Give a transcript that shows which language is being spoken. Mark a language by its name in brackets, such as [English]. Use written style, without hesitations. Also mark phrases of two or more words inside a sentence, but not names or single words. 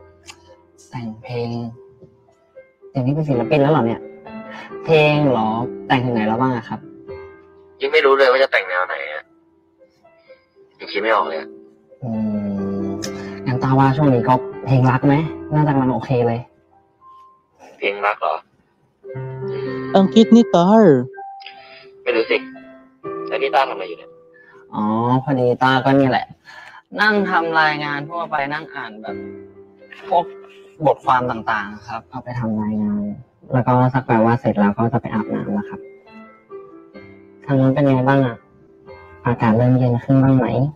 [Thai] แต่งเพลงเดี๋ยวนี้เป็นศิลปินแล้วเหรอเนี่ยเพลงเหรอแต่งถึงไหนแล้วบ้างอะครับ ยังไม่รู้เลยว่าจะแต่งแนวไหนอะยังคิดไม่ออกเลย งั้นตาว่าช่วงนี้ก็เพลงรักไหมน่าจะกำลังโอเคเลย เพลงรักเหรอ [Filipino] Ang cute ni Tar [Thai] ไม่รู้สิแล้วนี่ตาทำอะไรอยู่เนี่ย อ๋อพอดีตาก็นี่แหละนั่งทำรายงานทั่วไปนั่งอ่านแบบพวกบทความต่างๆครับเอาไปทำรายงานแล้วก็สักแปลว่าเสร็จแล้วก็จะไปอาบน้ำแล้วครับทางนั้นเป็นไงบ้างอ่ะอากาศเริ่มเย็นขึ้นบ้างไหม